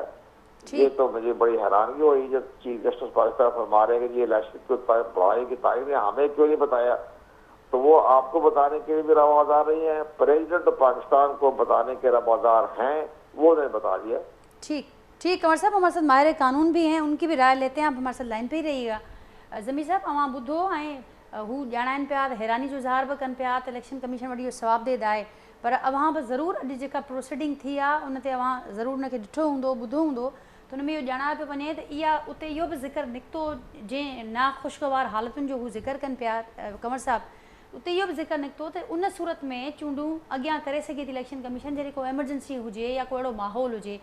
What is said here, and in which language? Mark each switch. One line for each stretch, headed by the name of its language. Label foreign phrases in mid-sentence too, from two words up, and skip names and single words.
Urdu: یہ تو مجھے بڑی حیرانگی ہوئی جب
English: chief justice
Urdu: پاکستان فرما رہے ہیں کہ یہ الیکشن کو بڑھانے کی تاریخ نے ہمیں کیوں نہیں بتایا. تو وہ آپ کو بتانے کے لیے بھی روادار نہیں ہے، پریزیڈنٹ پاکستان کو بتانے کے روادار ہیں، وہ نے بتا دیا. ٹھیک قمر صاحب، ہمارے ساتھ ماہر قانون بھی ہیں، ان کی بھی رائے لیتے ہیں. آپ ہمارے ساتھ لائن پہ ہی رہیے گا.
Sindhi: ضمیر صاحب اوہاں ॿुधो ऐं हू ॼाणाइनि पिया हैरानी जो इज़हार बि कनि पिया त
English: election commission
Sindhi: वरी इहो सवाबु ॾे आहे, पर अव्हां बि ज़रूरु अॼु जेका प्रोसीडिंग थी आहे उन ते अव्हां ज़रूरु उनखे ॾिठो हूंदो, ॿुधो हूंदो, त उन में इहो ॼाणायो पियो वञे त इहा उते इहो बि ज़िक्र निकितो जंहिं नाख़ुशगवार हालतुनि जो हू ज़िक्र कनि पिया कंवर साहब, उते इहो बि ज़िक्र निकितो त उन सूरत में चूंडूं अॻियां करे सघे थी इलेक्शन कमीशन जॾहिं को एमरजेंसी हुजे या को अहिड़ो माहौल हुजे.